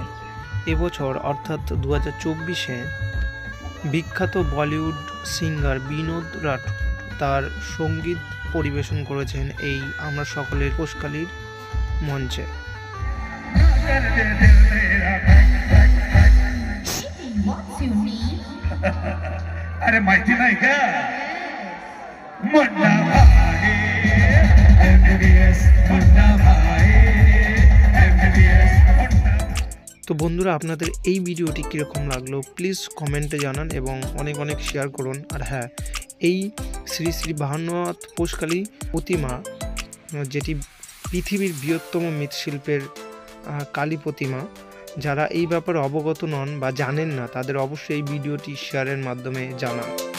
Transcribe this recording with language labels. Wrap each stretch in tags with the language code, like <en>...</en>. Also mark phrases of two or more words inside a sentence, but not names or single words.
<bn>এবছর অর্থাৎ 2024-এ বিখ্যাত</bn> <en>Bollywood singer</en> <bn>বিনোদ রাঠোর তার সঙ্গীত পরিবেশন করেছেন এই আমরা সকলের পৌষকালীর মঞ্চে।</bn> <mr>अरे माहिती नाही का मुन्ना भाई MBBS मुन्ना भाई MBBS</mr> <bn>তো বন্ধুরা, আপনাদের এই ভিডিওটি কীরকম লাগলো প্লিজ কমেন্টে জানান এবং অনেক অনেক শেয়ার করুন। আর হ্যাঁ, এই শ্রী শ্রী বাহান্ননাথ পৌষকালী প্রতিমা, যেটি পৃথিবীর বৃহত্তম মৃৎশিল্পের কালী প্রতিমা, যারা এই ব্যাপারে অবগত নন বা জানেন না তাদের অবশ্যই এই ভিডিওটি শেয়ারের মাধ্যমে জানান।</bn>